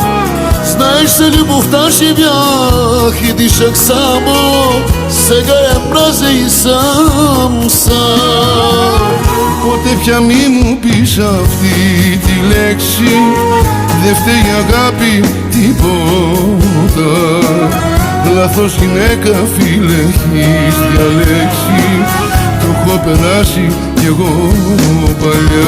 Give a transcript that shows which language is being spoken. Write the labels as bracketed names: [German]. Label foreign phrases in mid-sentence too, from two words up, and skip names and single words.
[Bulgarian] Знаеш, за любовта живях и дишах само, сега я мразя и сам. [Greek] Ποτέ πια μη μου πεις αυτή τη λέξη, δε φταίει η αγάπη τίποτα. Λάθος γυναίκα φίλε έχεις διαλέξει, το έχω περάσει κι εγώ παλιά.